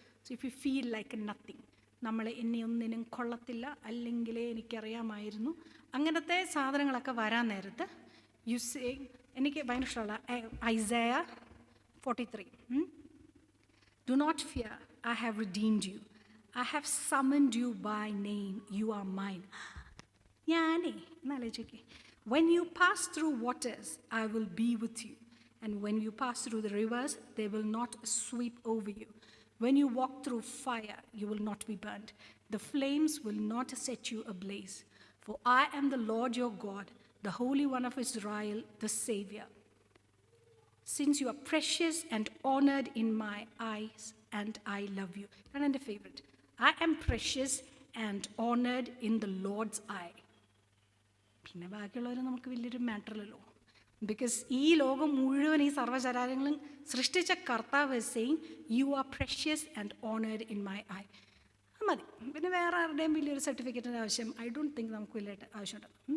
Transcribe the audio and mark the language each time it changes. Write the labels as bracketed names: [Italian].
[English] so if you feel like nothing, [Malayalam] എന്നെ ഒന്നിനും കൊള്ളത്തില്ല, അല്ലെങ്കിലേ എനിക്കറിയാമായിരുന്നു, അങ്ങനത്തെ സാധനങ്ങളൊക്കെ വരാൻ നേരത്ത് യു സേ, എനിക്ക് ഭയങ്കര ഇഷ്ടമുള്ള Isaiah 43, [English] Do not fear, I have redeemed you. I have summoned you by name. You are mine. [Malayalam] ഞാനേ എന്നാലോചിക്കേ, [English] when you pass through waters, I will be with you. And when you pass through the rivers, they will not sweep over you. When you walk through fire, you will not be burned. The flames will not set you ablaze. For I am the Lord your God, the Holy One of Israel, the Savior. Since you are precious and honored in my eyes, and I love you. And my favorite, I am precious and honored in the Lord's eye. [Malayalam] പിന്നെ ബാക്കിയുള്ളവർ നമുക്ക് വലിയൊരു മാറ്ററല്ലോ, because ഈ ലോകം മുഴുവൻ ഈ സർവ്വചരാചരങ്ങളും സൃഷ്ടിച്ച കർത്താവ് [English] Same you are precious and honoured in my eye. [Malayalam] മതി, പിന്നെ വേറെ ആരുടെയും വലിയൊരു സർട്ടിഫിക്കറ്റിൻ്റെ ആവശ്യം [English] I don't think [Malayalam] നമുക്ക് വലിയ ആവശ്യമുണ്ട്.